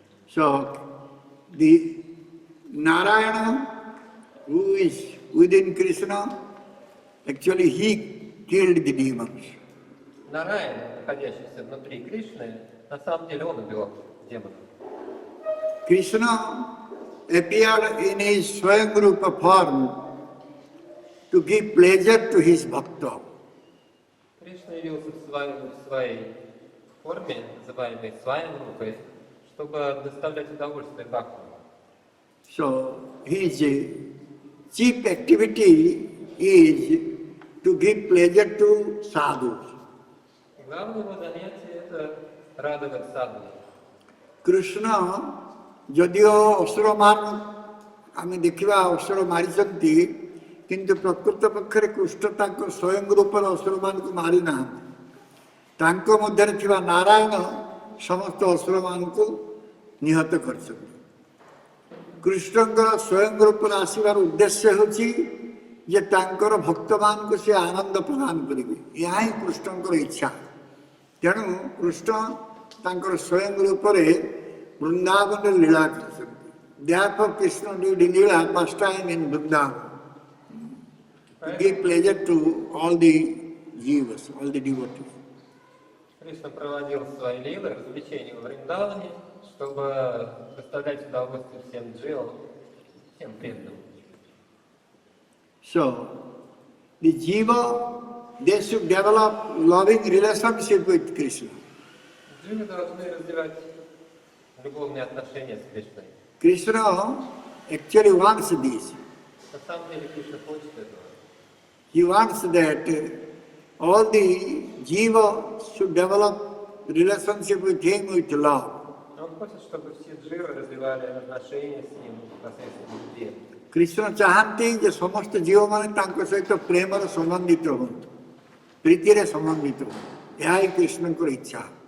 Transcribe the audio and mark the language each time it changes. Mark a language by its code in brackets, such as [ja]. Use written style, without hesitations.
[en] So, the Narayana, who is within Krishna, actually he killed the demons. [ru] Нараян, находящийся внутри Кришны, на самом деле он убивал демонов. [en] Krishna appeared in his Swayamrupa form to give pleasure to his bhakta. [ru] Кришна явился в своей форме, называемой своей рукой, чтобы доставлять удовольствие бхактам. [en] So his chief activity is to give pleasure to sadhus. [ru] Главное его занятие – это радовать саду. [or] Krishna ଯଦିଓ ଅସୁରମାନ ଆମେ ଦେଖିବା ଅସୁର ମାରିଛନ୍ତି, କିନ୍ତୁ ପ୍ରକୃତ ପକ୍ଷରେ କୃଷ୍ଣ ତାଙ୍କ ସ୍ୱୟଂ ରୂପର ଅସୁରମାନଙ୍କୁ ମାରିନାହାନ୍ତି। ତାଙ୍କ ମଧ୍ୟରେ ଥିବା ନାରାୟଣ ସମସ୍ତ ଅସୁରମାନଙ୍କୁ ନିହତ କରିଛନ୍ତି। କୃଷ୍ଣଙ୍କର ସ୍ୱୟଂ ରୂପରେ ଆସିବାର ଉଦ୍ଦେଶ୍ୟ ହେଉଛି ଯେ ତାଙ୍କର ଭକ୍ତମାନଙ୍କୁ ସେ ଆନନ୍ଦ ପ୍ରଦାନ କରିବେ। ଏହା ହିଁ କୃଷ୍ଣଙ୍କର ଇଚ୍ଛା। ତେଣୁ କୃଷ୍ଣ ତାଙ୍କର ସ୍ୱୟଂ ରୂପରେ ବୃନ୍ଦାବନରେ ଲୀଳା କରିଛନ୍ତି। [en] Therefore Krishna did lila first time in Vrindavan to give pleasure to all the jivas, all the devotees. [ru] Кришна проводил свои лилы, развлечения в Вриндаване, чтобы доставлять удовольствие всем дживам, всем преданным. [en] So, the jiva, they should develop loving relationship with Krishna. [ru] Дживы должны развивать любовные отношения с Кришной. [en] Krishna actually wants this. [ru] На самом деле Кришна хочет этого. [en] He wants that all the jiva should develop relationship with him with love. [ru] Он хочет, чтобы все дживы развивали отношения с ним посредством любви. [or] Krishna ଚାହାନ୍ତି ଯେ ସମସ୍ତ ଜୀବମାନେ ତାଙ୍କ ସହିତ ପ୍ରେମର ସମ୍ବନ୍ଧିତ ହୁଅନ୍ତୁ, ପ୍ରୀତିରେ ସମ୍ବନ୍ଧିତ ହୁଅନ୍ତୁ। ଏହା ହିଁ କୃଷ୍ଣଙ୍କର ଇଚ୍ଛା।